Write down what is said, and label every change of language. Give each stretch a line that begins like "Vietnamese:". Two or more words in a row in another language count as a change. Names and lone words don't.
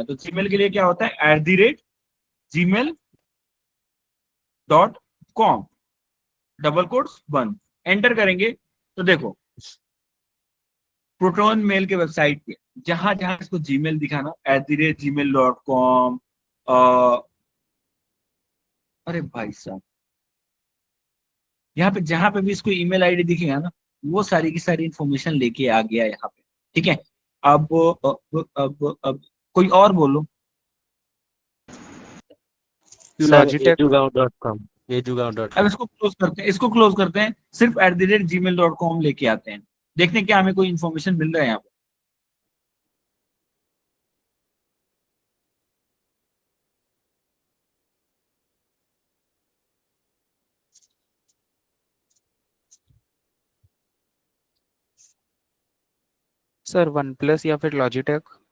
Hindi: तो जीमेल के लिए क्या होता है, @gmail.com,
English: double quotes
Hindi: बंद, एंटर करेंगे तो देखो प्रोटोन मेल के वेबसाइट पे जहां जहां इसको जीमेल दिखाना, @gmail.com, अरे भाई साहब, यहाँ पे जहां पे भी इसको
English: email ID
Hindi: दिखेगा ना, वो सारी की सारी इंफॉर्मेशन लेके आ गया यहाँ पे। ठीक है, अब कोई और बोलो। सर लॉजिटेक। edugaon.com, edugaon.com। अब इसको क्लोज करते हैं, इसको क्लोज करते हैं, सिर्फ @gmail.com लेके आते हैं, देखते हैं क्या हमें कोई इन्फॉर्मेशन मिल रहा है यहाँ पे। सर वन प्लस या फिर लॉजिटेक।